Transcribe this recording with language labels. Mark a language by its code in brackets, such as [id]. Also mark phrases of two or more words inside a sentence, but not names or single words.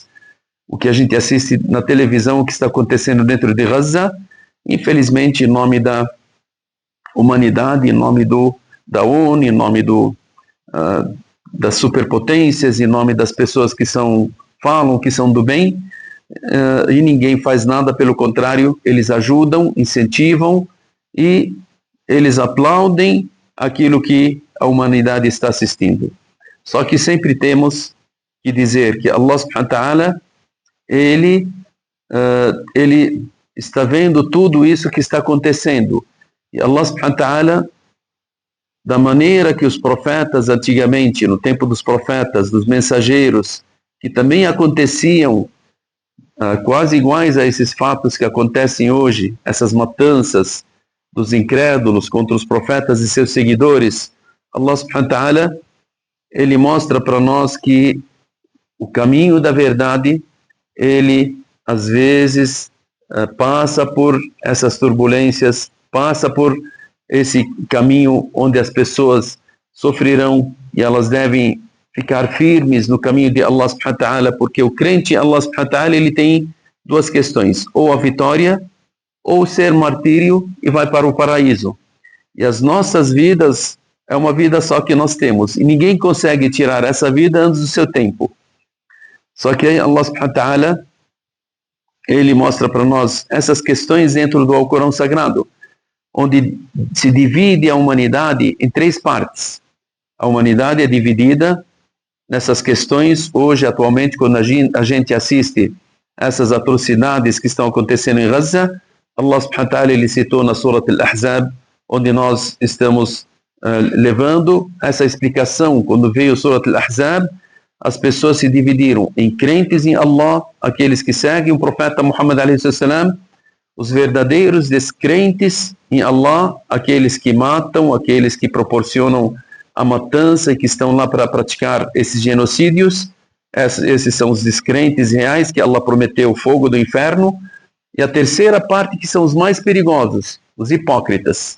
[pt] O que a gente assiste na televisão, o que está acontecendo dentro de Gaza, infelizmente, em nome da humanidade, em nome da ONU, em nome das superpotências, em nome das pessoas que falam que são do bem, e ninguém faz nada, pelo contrário, eles ajudam, incentivam e eles aplaudem aquilo que a humanidade está assistindo. Só que sempre temos que dizer que [ar] الله سبحانه وتعالى, [pt] ele está vendo tudo isso que está acontecendo. [ar] E الله سبحانه وتعالى, [pt] da maneira que os profetas antigamente, no tempo dos profetas, dos mensageiros, que também aconteciam quase iguais a esses fatos que acontecem hoje, essas matanças dos incrédulos contra os profetas e seus seguidores, [ar] الله سبحانه وتعالى, [pt] ele mostra para nós que o caminho da verdade, ele às vezes passa por essas turbulências, passa por esse caminho onde as pessoas sofrerão e elas devem ficar firmes no caminho de [ar] الله سبحانه وتعالى, porque o crente الله سبحانه وتعالى, [pt] ele tem duas questões, ou a vitória ou ser martírio e vai para o paraíso. E as nossas vidas é uma vida só que nós temos e ninguém consegue tirar essa vida antes do seu tempo. [ar] Só que الله سبحانه وتعالى, [pt] ele mostra para nós essas questões dentro do Alcorão Sagrado, onde se divide a humanidade em três partes. A humanidade é dividida nessas questões. Hoje, atualmente, quando a gente assiste essas atrocidades que estão acontecendo em Gaza, [ar] الله سبحانه وتعالى [pt] ele citou na Surah Al-Ahzab, onde nós estamos levando essa explicação. Quando veio a Surah Al-Ahzab, as pessoas se dividiram em crentes em Allah, aqueles que seguem o profeta Muhammad [ar] عليه السلام, [pt] os verdadeiros descrentes em Allah, aqueles que matam, aqueles que proporcionam a matança e que estão lá para praticar esses genocídios. Esses são os descrentes reais, que Allah prometeu o fogo do inferno. E a terceira parte, que são os mais perigosos, os hipócritas.